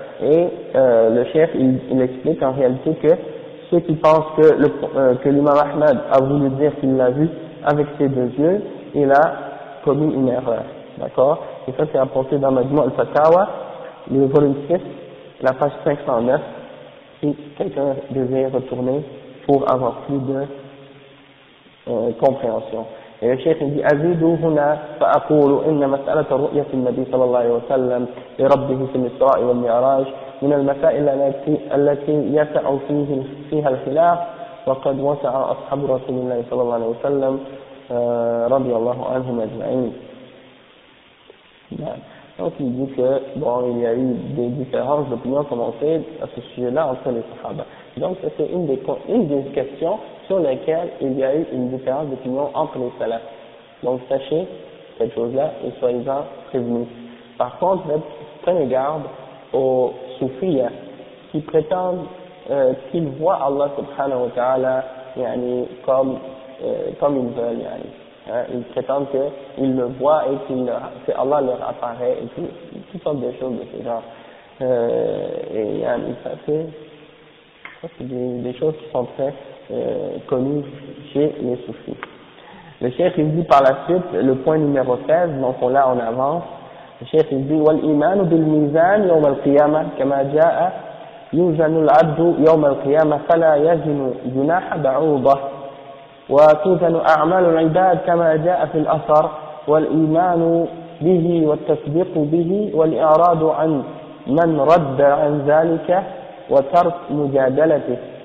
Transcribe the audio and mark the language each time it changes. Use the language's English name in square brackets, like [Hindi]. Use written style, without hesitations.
[French] Et le chef il explique en réalité que ceux qui pensent que l'imam Ahmed a voulu dire qu'il l'a vu avec ses deux yeux, il a commis une erreur. D'accord? Et ça c'est apporté dans Majmu' al-Fatawa, le volume 6, la page 509, si quelqu'un désire retourner pour avoir plus de compréhension. Et le cheikh dit: [Arabic] أزيد هنا فأقول إن مسألة رؤية النبي صلى الله عليه وسلم لربه في الإسراء والمعراج من المسائل التي يسع فيها الخلاف، وقد وسع أصحاب رسول الله صلى الله عليه وسلم رضي الله عنهم أجمعين. [French] Donc il dit que bon, il y a eu des différences d'opinion commencées à ce sujet-là entre les Sahaba. Donc c'est une des questions sur lesquelles il y a eu une différence d'opinion entre les salafs. Donc sachez cette chose-là et soyez-en prévenus. Par contre, prenez garde aux soufis qui prétendent qu'ils voient Allah subhanahu wa ta'ala comme ils veulent. Ils prétendent qu'ils le voient et que Allah leur apparaît et toutes sortes de choses de ce genre. Et ça c'est des choses qui sont très connues chez les soufis. Le cheikh il dit par la suite, le point numéro 16, donc là on avance. Le cheikh il dit: [Arabic] وَالْإِيمَانُ بِالْمِيزَانِ يَوْمَ الْقِيَامَةِ كَمَا جَاءَ يُوزَنُ الْعَبْدُ يَوْمَ الْقِيَامَةِ فَلَا يَزِنُ جُنَاحَ بَعُوضَةٍ وتوزن أعمال العباد كما جاء في الأثر، والإيمان به والتصديق به والإعراض عن من رد عن ذلك وترك مجادلته.